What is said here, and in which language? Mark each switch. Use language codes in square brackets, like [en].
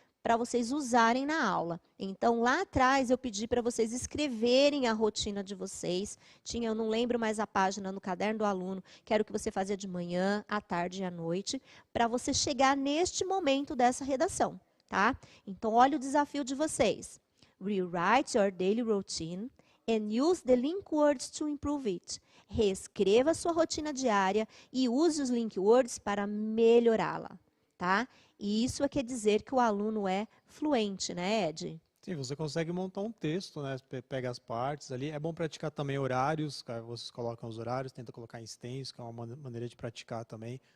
[pt] para vocês usarem na aula. Então, lá atrás, eu pedi para vocês escreverem a rotina de vocês. Eu não lembro mais a página no caderno do aluno, que era o que você fazia de manhã, à tarde e à noite, para você chegar neste momento dessa redação, tá? Então, olha o desafio de vocês. [en] Rewrite your daily routine and use the link words to improve it. [pt] Reescreva a sua rotina diária e use os link words para melhorá-la, tá? E isso quer dizer que o aluno é fluente, né, Ed? Sim, você consegue montar um texto, né? Pega as partes ali. É bom praticar também horários, vocês colocam os horários, tenta colocar em extenso, que é uma maneira de praticar também.